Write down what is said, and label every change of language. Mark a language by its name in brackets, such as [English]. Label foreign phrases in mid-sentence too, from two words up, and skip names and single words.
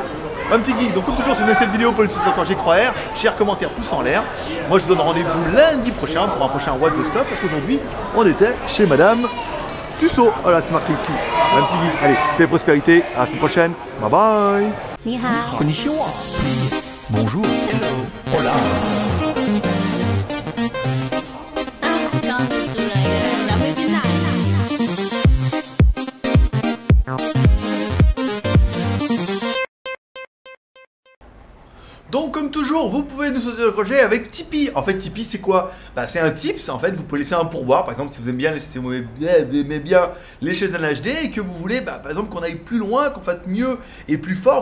[French] Un petit geek, donc comme toujours si vous aimez cette vidéo, vous pouvez le soutenir quand j'y crois, share, commentaire, pouce en l'air. Moi je vous donne rendez-vous lundi prochain pour un prochain What the Stuff parce qu'aujourd'hui on était chez Madame Tussaud. Voilà, c'est marqué ici. Un petit geek. Allez, paix et prospérité, à la semaine prochaine. Bye bye. [Chinese] Ni hao. [French] Konnichiwa. Bonjour. Hola. [Chinese] 刚出来的，咱们别拿。 [French] Donc comme toujours, vous pouvez nous soutenir le projet avec Tipeee. En fait, Tipeee c'est quoi? C'est un tips, en fait, vous pouvez laisser un pourboire. Par exemple, si vous aimez bien les chaînes en HD et que vous voulez, par exemple, qu'on aille plus loin, qu'on fasse mieux et plus fort.